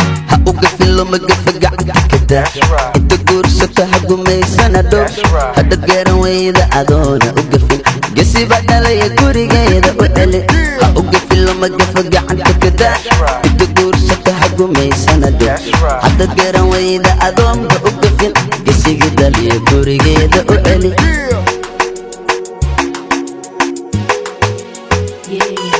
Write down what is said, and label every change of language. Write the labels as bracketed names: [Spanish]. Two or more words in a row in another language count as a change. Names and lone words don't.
[Somali] Ha u gafin, loma gafa gacanta ka daa. [English] That's right. [Somali] Inta guursata ha gumaysana dhow. [English] That's right. [Somali] Haddaad garan weyda adoona u gafin. Gesi baa dhalaya gurigeeda u celi. Ha u gafin, loma gafa gacanta ka daa. [English] That's right. [Somali] Inta guursata ha gumaysana dhow. [English] That's right. [Somali] Haddaad garan weyda adoonba u gafin. Gesigii dhaliya gurigeeda u celi. [English] Yeah.